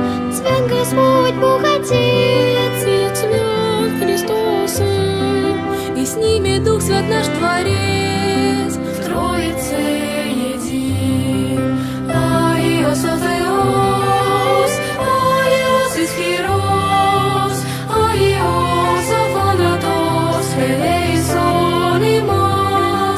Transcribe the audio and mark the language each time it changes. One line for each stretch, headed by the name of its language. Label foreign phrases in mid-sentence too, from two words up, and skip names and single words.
Russian: свят Господь Бог Отец, Свят, свят Христос Сын, и с ними Дух Свят наш Творец, в Троице един.
Greek: Άγιος ο Θεός, Άγιος Ισχυρός, Άγιος Αθάνατος, ελέησον ημάς.